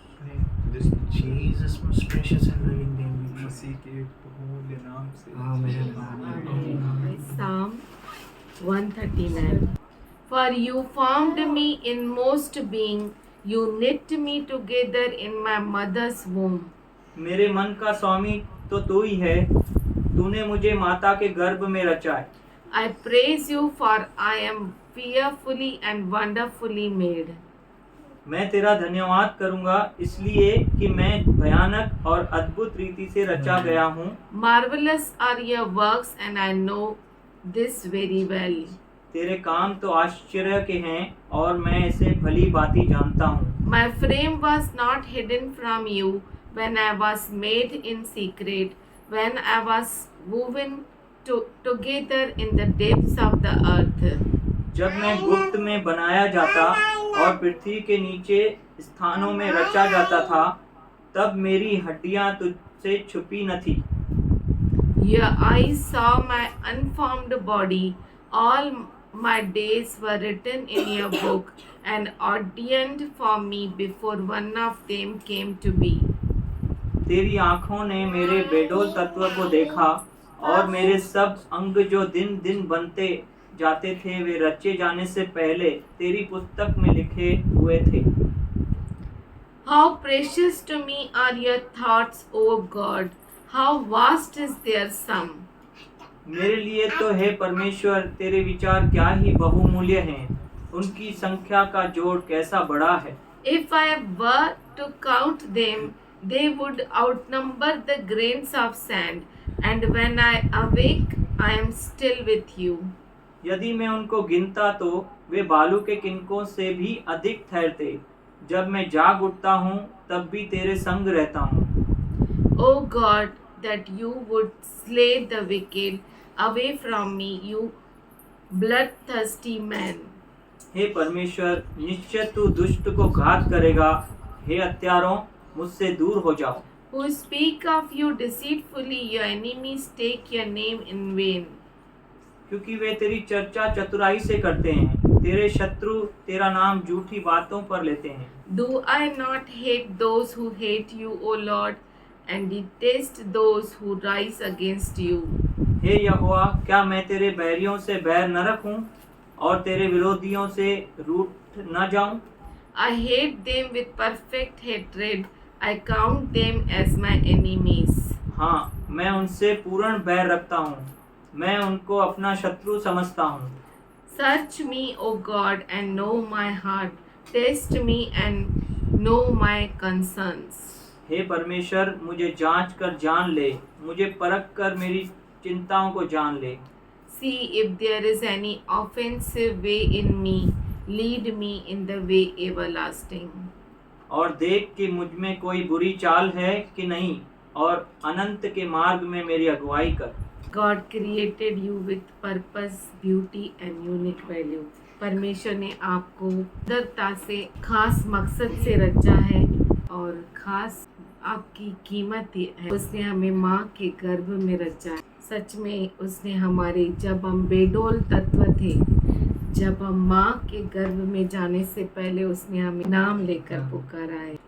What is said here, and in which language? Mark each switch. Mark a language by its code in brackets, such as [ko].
[en] In Jesus' most precious and loving name we pray. [hi] मसीह के बहुमूल्य नाम से। [en] Amen. Amen. Psalm 139. For you formed me in most being, you knit me together in my mother's womb. [hi] मेरे मन का स्वामी तो तू ही है, तूने मुझे माता के गर्भ में रचा है। [en] I praise you for I am fearfully and wonderfully made. [hi] मैं तेरा धन्यवाद करूंगा इसलिए कि मैं भयानक और अद्भुत रीति से रचा गया हूँ। [en] Marvelous are your works and I know this very well. [hi] तेरे काम तो आश्चर्य के हैं और मैं इसे भली भांति जानता हूँ। [en] My frame was not hidden from you when I was made in secret, when I was woven together in the depths of the earth. [hi] जब मैं गुप्त में बनाया जाता और पृथ्वी के नीचे स्थानों में रचा जाता था, तब मेरी हड्डियां तुझसे छुपी न थी। [en] Your eyes saw my unformed body. All my days were written in your book and ordained for me before one of them came to be. [hi] तेरी आँखों ने मेरे बेडोल तत्व को देखा और मेरे सब अंग जो दिन दिन बनते जाते थे वे रचे जाने से पहले तेरी पुस्तक में लिखे हुए थे। [en] How precious to me are your thoughts, O God! How vast is their sum! [hi] मेरे लिए तो हे परमेश्वर तेरे विचार क्या ही बहुमूल्य हैं, उनकी संख्या का जोड़ कैसा बड़ा है। [en] If I were to count them, they would outnumber the grains of sand, and when I awake, I am still with you. [hi] यदि मैं उनको गिनता तो वे बालू के किनकों से भी अधिक ठहरते। जब मैं जाग उठता हूँ तब भी तेरे संग रहता हूँ। [en] O God, that you would slay the wicked away from me, you bloodthirsty man. [hi] हे परमेश्वर, निश्चय तू दुष्ट को घात करेगा। हे हत्यारों, मुझसे दूर हो जाओ। [en] Who speak of you deceitfully, your enemies take your name in vain. [hi] क्योंकि वे तेरी चर्चा चतुराई से करते हैं, तेरे शत्रु तेरा नाम झूठी बातों पर लेते हैं। [en] Do I not hate those who hate you, O Lord, and detest those who rise against you? [hi] हे यहोवा, क्या मैं तेरे बैरियों से बैर न रखूं? और तेरे विरोधियों से रूठ न जाऊं। [en] I hate them with perfect hatred. I count them as my enemies. [hi] हाँ, मैं उनसे पूर्ण बैर रखता हूँ, मैं उनको अपना शत्रु समझता हूँ। [en] Search me, O God, and know my heart. Test me and know my concerns. [hi] हे परमेश्वर, मुझे जांच कर जान ले, मुझे परख कर मेरी चिंताओं को जान ले। [en] See if there is any offensive way in me. Lead me in the way everlasting. [hi] और देख कि मुझ में कोई बुरी चाल है कि नहीं, और अनंत के मार्ग में मेरी अगुवाई कर। [en] God created you with purpose, beauty and unique value. [hi] परमेश्वर ने आपको सुंदरता से, खास मकसद से रचा है और खास आपकी कीमत है। उसने हमें माँ के गर्भ में रचा है। सच में उसने हमारे, जब हम बेडौल तत्व थे, जब हम माँ के गर्भ में जाने से पहले उसने हमें नाम लेकर पुकारा है।